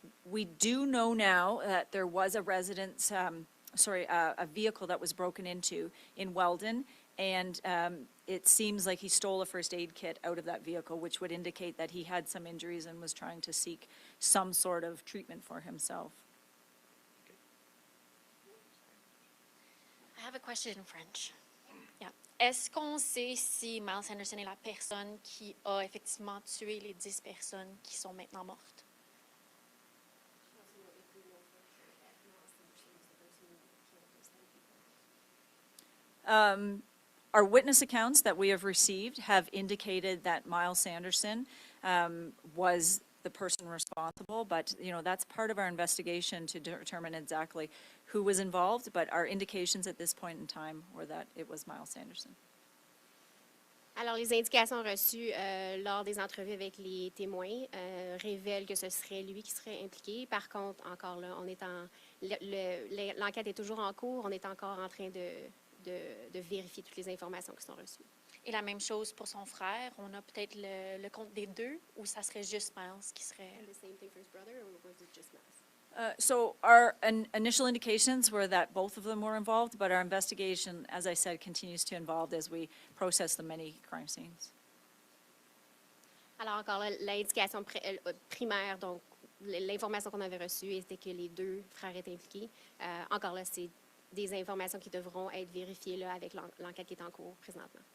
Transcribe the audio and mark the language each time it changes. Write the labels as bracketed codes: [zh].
[en] We do know now that there was a residence, a vehicle that was broken into in Weldon, and it seems like he stole a first aid kit out of that vehicle, which would indicate that he had some injuries and was trying to seek some sort of treatment for himself. I have a question in French. Yeah. [fr] Est-ce qu'on sait si Myles Sanderson est la personne qui a effectivement tué les 10 personnes qui sont maintenant mortes? [en] Our witness accounts that we have received have indicated that Myles Sanderson was the person responsible, but you know, that's part of our investigation to determine exactly who was involved, but our indications at this point in time were that it was Myles Sanderson. [fr] Alors, les indications reçues lors des entrevues avec les témoins révèlent que ce serait lui qui serait impliqué. Par contre, encore là, l'enquête est toujours en cours. On est encore en train de vérifier toutes les informations qui sont reçues. Et la même chose pour son frère. On a peut-être le compte des deux, ou ça serait juste Myles qui serait... [en] The same thing for his brother, or was it just Myles? So our initial indications were that both of them were involved, but our investigation, as I said, continues to evolve as we process the many crime scenes. [fr] Alors encore là, l'indication primaire, donc l'information qu'on avait reçue était que les deux frères étaient impliqués. Encore là, c'est des informations qui devront être vérifiées là, avec l'enquête qui est en cours présentement.